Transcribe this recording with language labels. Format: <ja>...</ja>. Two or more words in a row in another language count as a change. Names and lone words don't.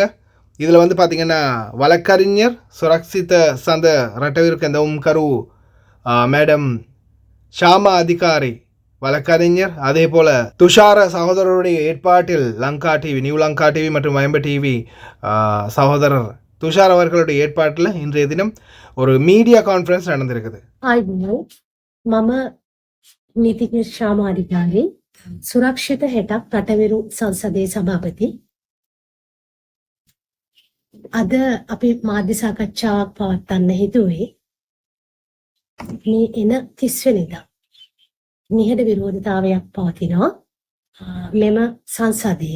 <ta>இதில் பார்த்திங்கன்னா வழக்கறிஞர் சுரக்ஷித சந்த ரட்டவீருக்கு எந்த கரு மேடம் ஷாமா அதிகாரி வழக்கறிஞர், அதே போல் துஷார சகோதரருடைய ஏற்பாட்டில் லங்கா டிவி, நியூ லங்கா டிவி மற்றும் வயம்ப டிவி சகோதரர் துஷார் அவர்களுடைய ஏற்பாட்டில் இன்றைய தினம் ஒரு</ta> <en>media conference</en> <ta>நடந்திருக்குது.</ta> <si>නීතිඥ ශාමාධිකාරී සුරක්ෂිත හෙටක් රටවිරු සංසදයේ සභාපති. අද අපි මාධ්‍ය සාකච්ඡාවක් පවත්වන්න හිතුවේ මේ එන 30 වෙනිදා නිහඬ විරෝධතාවයක් පවතිනවා මෙම සංසදයේ.</si>